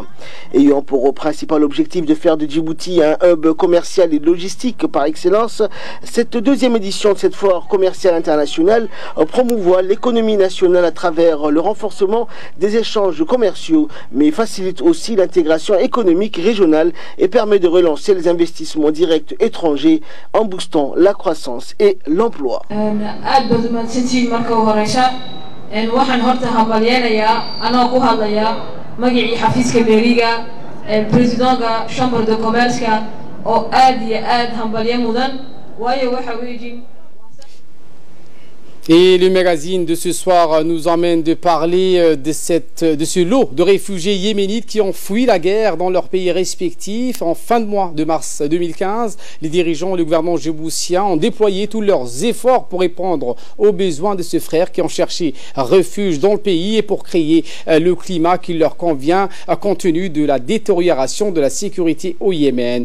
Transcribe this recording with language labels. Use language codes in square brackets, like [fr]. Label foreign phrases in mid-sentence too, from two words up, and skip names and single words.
[fr] Ayant pour principal objectif de faire de Djibouti un hub commercial et logistique par excellence, cette 2e édition de cette foire commerciale internationale promouvoit l'économie nationale à travers le renforcement des échanges commerciaux, mais facilite aussi l'intégration économique régionale et permet de relancer les investissements directs étrangers en boostant la croissance et l'emploi. président de la chambre de commerce [so] oo aad iyo aad hambalyo mudan waayo waxa weeyii. [fr] Et le magazine de ce soir nous emmène de parler de ce lot de réfugiés yéménites qui ont fui la guerre dans leurs pays respectifs. En fin de mois de mars 2015, les dirigeants du gouvernement djiboutien ont déployé tous leurs efforts pour répondre aux besoins de ces frères qui ont cherché refuge dans le pays et pour créer le climat qui leur convient compte tenu de la détérioration de la sécurité au Yémen.